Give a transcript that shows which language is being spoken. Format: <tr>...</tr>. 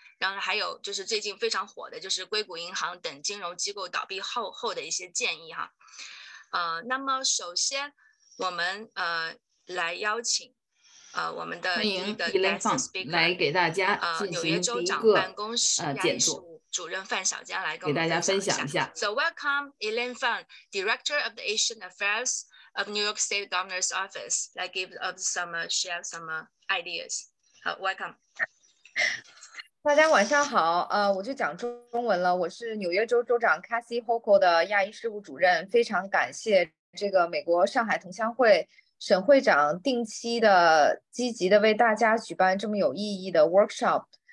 <zh>然后还有就是最近非常火的就是硅谷银行等金融机构倒闭后的一些建议哈。那么首先我们来邀请我们的第一个 guest speaker 来给大家纽约州长办公室亚裔事务主任范小江来跟我们分享一下。</zh> <en>So welcome Elaine Fan, Director of the Asian Affairs of New York State Governor's Office, like give us share some ideas.</en> <zh>好 ，welcome. 大家晚上好，我就讲中文了。我是纽约州州长 Katz Hochul 的亚裔事务主任，非常感谢这个美国上海同乡会沈会长定期的积极的为大家举办这么有意义的 workshop。</zh>